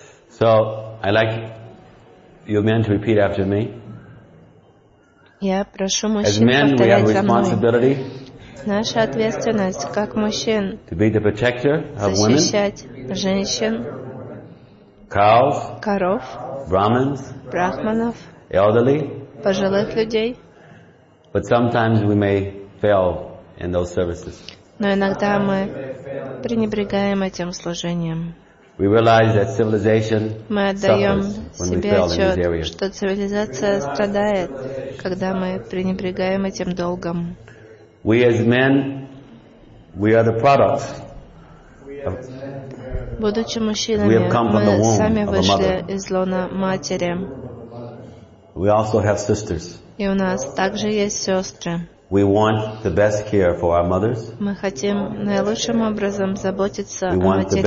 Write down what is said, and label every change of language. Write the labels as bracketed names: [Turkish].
[English] So I'd like you men to repeat after me. [Russian] Я прошу мужчин. [English] As men, we have responsibility. [Russian] Наша ответственность как мужчин. [English] To be the protector of women. [Russian] Защищать женщин. [English] Cows. [Russian] Коров. [English] Brahmins. [Russian] Брахманов. [English] Elderly. [Russian] Пожилых людей. [English] But sometimes we may fail in those services. [Russian] Но иногда мы пренебрегаем этим служением. [English] We realize that civilization [Russian] мы отдаем себе отчет, что цивилизация страдает, когда мы пренебрегаем этим долгом. [English] We as men, we are the product of, [Russian] будучи мужчинами, мы сами вышли из лона матери. [English] We also have sisters. [Russian] И у нас также есть сестры. [English] We want the best care for our mothers. [Russian] Мы хотим наилучшим образом заботиться о матерях.